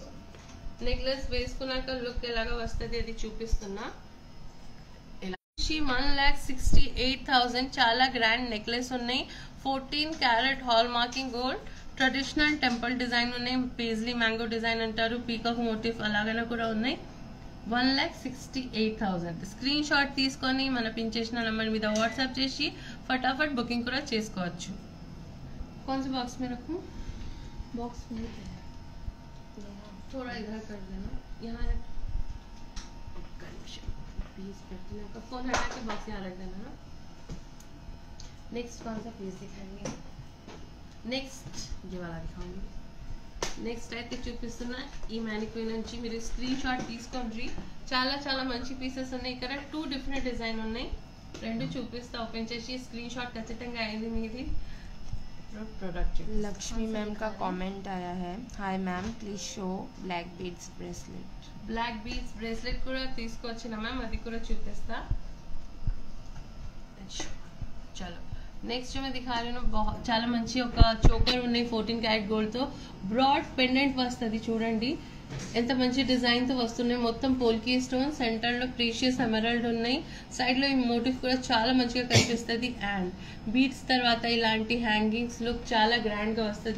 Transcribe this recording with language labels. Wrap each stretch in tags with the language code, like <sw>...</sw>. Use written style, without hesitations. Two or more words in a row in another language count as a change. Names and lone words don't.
<te>నెక్లెస్ వేసుకున్నాక లుక్ ఎలాగా వస్తుంది అది చూపిస్తున్నా 1,68,000 చాలా గ్రాండ్ నెక్లెస్ ఉన్నాయి 14 క్యారెట్ హాల్ మార్కింగ్ గోల్డ్ ట్రెడిషనల్ టెంపుల్ డిజైన్ ఉన్నాయి పేజ్లీ మ్యాంగో డిజైన్ అంటారు పీకాక్ మోటివ్ అలాగైనా కూడా ఉన్నాయి 1,68,000 స్క్రీన్ షాట్ తీసుకొని మన పిన్ చేసిన నెంబర్ మీద వాట్సాప్ చేసి ఫటాఫట్ బుకింగ్ కూడా చేసుకోవచ్చు</te> <hi>कौन से बॉक्स में रखूं बॉक्स में थोड़ा इधर कर देना यहाँ रख पीस పెట్టినాక फोन हटा के बॉक्स यहाँ रख देना ना। नेक्स्ट कौन सा पीस दिखाएंगे? नेक्स्ट ये वाला दिखाऊंगी।</hi> <te>నెక్స్ట్ అయితే చూపిస్తున్నా ఈ మ్యానిక్విన్ నుంచి మీరు స్క్రీన్ షాట్ తీసుకోండి. చాలా చాలా మంచి పీసెస్ ఉన్నాయి. ఇక్కడ 2 డిఫరెంట్ డిజైన్ ఉన్నాయి. రెండు చూపిస్తా. ఓపెన్ చేసి స్క్రీన్ షాట్ ఖచ్చితంగా అయింది మీది. प्रोडक्ट</te> <hi>लक्ष्मी मैम का कमेंट आया है,</hi> <en>hi ma'am please show black beads bracelet.</en> <te>బ్లాక్ బీడ్స్ బ్రేస్లెట్ కూడా తీసుకొచ్చిన మ్యామ్, అది కూడా చూపిస్తా. చలో నెక్స్ట్</te> <hi>मैं दिखा रही हूँ बहुत</hi> <te>చాలా మంచి ఒక చోకర్ ఉన్నాయి 14 క్యారెట్ గోల్డ్ తో. బ్రాడ్ పెండెంట్ వస్తుంది చూడండి, ఎంత మంచి డిజైన్ తో వస్తున్నాయి. మొత్తం పోల్కీ స్టోన్, సెంటర్ లో ప్రీషియస్ ఎమరాల్డ్ ఉన్నాయి. సైడ్ లో ఈ మోటివ్ కూడా చాలా మంచిగా కనిపిస్తుంది. అండ్ బీడ్స్ తర్వాత ఇలాంటి హ్యాంగింగ్స్ లుక్ చాలా గ్రాండ్ గా వస్తుంది.</te>